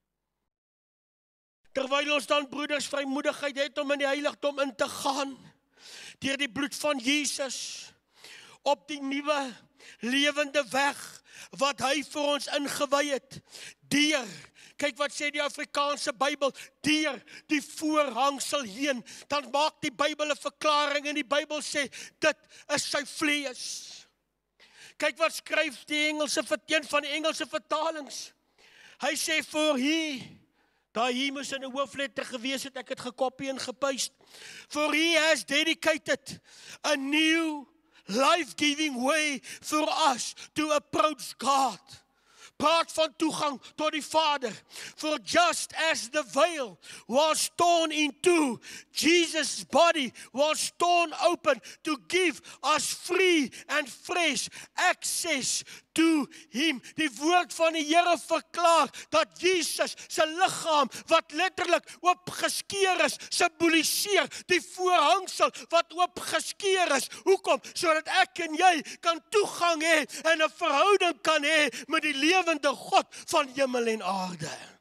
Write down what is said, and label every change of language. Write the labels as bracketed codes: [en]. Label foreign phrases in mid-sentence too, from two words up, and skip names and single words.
[af] Terwyl ons dan, broeders, vrymoedigheid het om in die heiligdom in te gaan, deur die bloed van Jesus, op die nuwe lewende weg, wat hy vir ons ingewy het, deur, kyk wat sê die Afrikaanse Bybel, deur die voorhangsel heen, dan maak die Bybel 'n verklaring, en die Bybel sê, dit is sy vlees. Kyk wat skryf die Engelse, een van die Engelse vertalings, hy sê, [en] for he, [af] daar hier moes in 'n hoofletter gewees het, ek het gekopie en gepaste. [en] For he has dedicated a new life-giving way for us to approach God. [af] Praat van toegang tot die Vader. [en] For just as the veil was torn in two, Jesus' body was torn open to give us free and fresh access to him. [af] Die woord van die Here verklaar dat Jesus se liggaam wat letterlik oopgeskeur is, simboliseer die voorhangsel wat oopgeskeur is. Hoekom? Sodat ek en jy kan toegang hê en 'n verhouding kan hê met die lewende God van hemel en aarde.